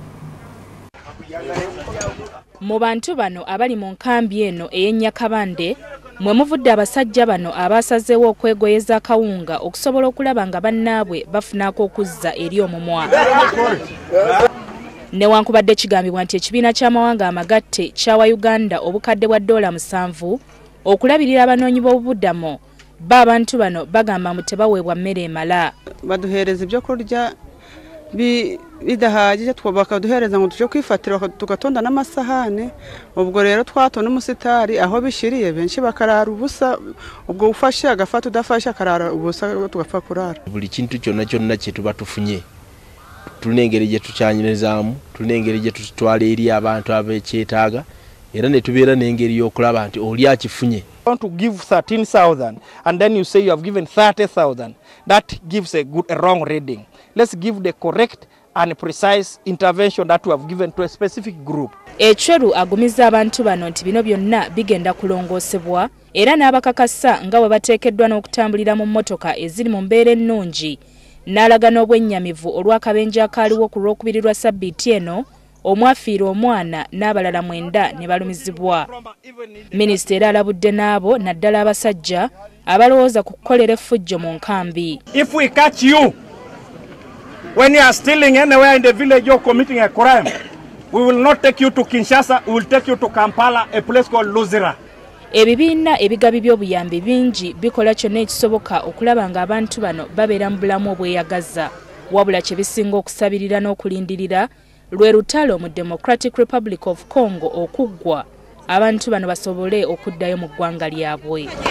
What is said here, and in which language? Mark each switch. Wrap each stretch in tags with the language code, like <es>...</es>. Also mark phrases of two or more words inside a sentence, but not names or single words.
<lg>Mu bantu bano abali mu nkambi eno ey'Ennyakabande mwe muvudde abasajja bano abasazeewo okwegoyeza akawunga okusobola okulaba nga bannaabwe bafunako okuzza eri omumwa. Newankubadde kigambibwa nti ekibiina ky'amawanga amagatte kyawa Uganda obukadde bwa $7 okulabirira abanoonyi b'obubudamu, abantu bano bagamba mu tebaweebwa mmere emala.</lg> <rw>Baduhereza ebyokulya bidahagije bakaduhereza ngo tujye kwifatira tugatonda n'amasahane. Ubwo rero twatona umusitari aho bishiriye benshi bakarara ubusa, ubwo ufashe agafata udafashe akarara ubusa tugapfa kurara.</rw> <lg>Buli kintu cyonna cyonna kye tuba tufunye tulina engeri gye tukyanyirizamu, tulina engeri gye tutwala eri abantu abekyetaaga, era ne tubeera n'engeri y'okulaba nti oli akifunye.</lg> <en>Want to give 13,000 and then you say you have given 30,000. That gives a wrong reading. Let's give the correct and precise intervention that we have given to a specific group.</en> <lg>Echweru agumiza abantu bano nti bino byonna bigenda kulongoosebwa era n'abakakasa nga bwe bateekeddwa n'okutambulira mu mmotoka eziri mu mbeera ennungi, n'alaga n'obwennyamivu olw'akabenje akaaliwo ku Lwokubiri lwa Ssabbiiti eno omwafiira omwana n'abalala 9 ne balumizibwa. Minisita era alabudde n'abo naddala abasajja abalowooza ku kukolera effujjo mu nkambi.</lg> <en>If we catch you when you are stealing anywhere in the village or committing a crime, we will not take you to Kinshasa, we will take you to Kampala, a place called Luzira.</en> <lg>Ebibiina ebigabi by'obuyambi bingi bikola kyonna ekisoboka okulaba nga abantu bano babeera mu bulamu obweyagaza, wabula kye bisinga okusabirira n'okulindirira lwe lutalo mu Democratic Republic of Congo okuggwa abantu bano basobole okuddayo mu ggwanga lyabwe.</lg>